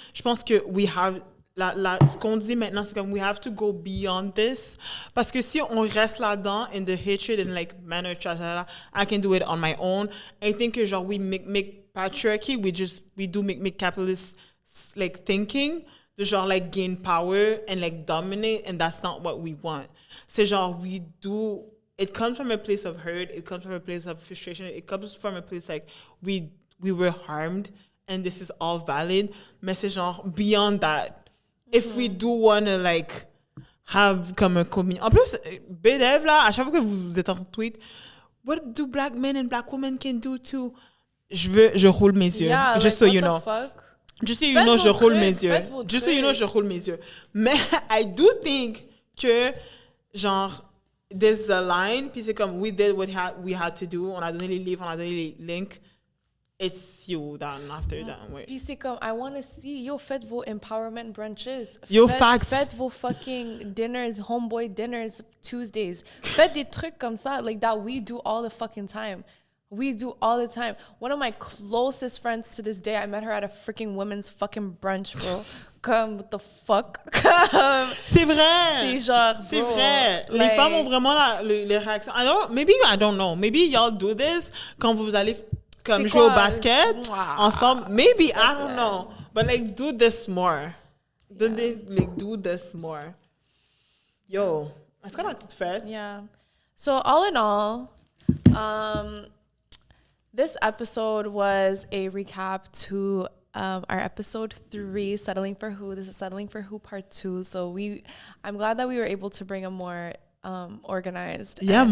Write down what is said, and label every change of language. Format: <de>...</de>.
<fr>Je pense que ce qu'on dit maintenant, c'est comme</fr> <en>we have to go beyond this.</en> <fr>Parce que si on reste là-dedans</fr> <en>in the hatred and, like, men are trash, I can do it on my own. I think que, genre, we make patriarchy, we do make capitalist, like, thinking,</en> <fr>de genre,</fr> <en>like, gain power and, like, dominate, and that's not what we want. C'est genre, it comes from a place of hurt, it comes from a place of frustration, it comes from a place, like, we were harmed, and this is all valid,</en> <fr>mais c'est genre,</fr> <en>beyond that, if we do want to, like, have</en> <fr>comme un commun... En plus, BDF, là, à chaque fois que vous êtes en tweet,</fr> <en>what do Black men and Black women can do to...</en> <fr>Je roule mes yeux,</fr> <en>yeah, just like, so you know. Fuck? Just so you know,</en> <fr>je roule mes yeux.</fr> <en>Just so you know, je roule mes yeux. Mais I do think que, genre, there's a line,</en> <fr>puis c'est comme,</fr> <en>we did what we had to do,</en> <fr>on a donné les livres, on a donné les links,</fr> <en>it's you done after that. Wait.</en> <fr>Puis c'est comme,</fr> <en>I want to see,</en> <fr>faites vos empowerment brunches.</fr> <en>Facts.</en> <fr>Faites vos</fr> <en>fucking dinners, homeboy dinners, Tuesdays.</en> <fr>Faites des trucs comme ça,</fr> <en>like that we do all the fucking time. We do all the time. One of my closest friends to this day, I met her at a freaking women's fucking brunch, bro. Comme, what the fuck?</en> <fr>C'est vrai! C'est genre, c'est</fr> <en>bro,</en> <fr>vrai.</fr> <en>Like,</en> <fr>les femmes ont vraiment les réactions.</fr> <en>I don't know. Maybe y'all do this</en> <fr>quand vous allez comme jouer au basket ensemble.</fr> <en>Maybe, I don't know. But, like, do this more. Do this more.</en> <fr>Yo, est-ce qu'on a tout fait?</fr> <en>Yeah. So, all in all, this episode was a recap to our episode 3, Settling for Who. This is Settling for Who part 2. So I'm glad that we were able to bring a more organized and</en>